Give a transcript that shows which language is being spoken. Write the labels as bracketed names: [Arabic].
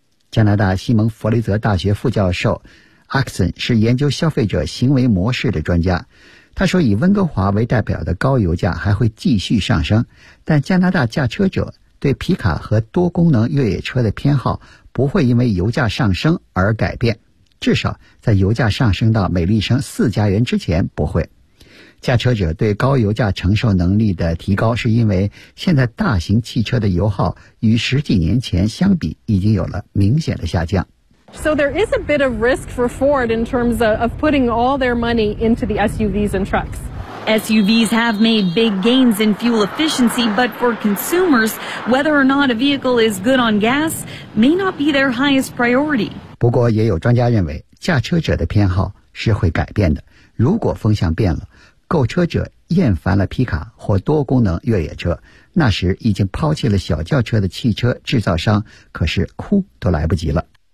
[Chinese] 加拿大西蒙弗雷泽大学副教授阿克森是研究消费者行为模式的专家，他说以温哥华为代表的高油价还会继续上升，但加拿大驾车者对皮卡和多功能越野车的偏好不会因为油价上升而改变，至少在油价上升到每立升4加元之前不会。驾车者对高油价承受能力的提高，是因为现在大型汽车的油耗与十几年前相比已经有了明显的下降。 [English] So there is a bit of risk for Ford in terms of putting all their money into the SUVs and trucks. SUVs have made big gains in fuel efficiency, but for consumers, whether or not a vehicle is good on gas may not be their highest priority. [Chinese] 不过也有专家认为，驾车者的偏好是会改变的，如果风向变了，购车者厌烦了皮卡或多功能越野车，那时已经抛弃了小轿车的汽车制造商可是哭都来不及了。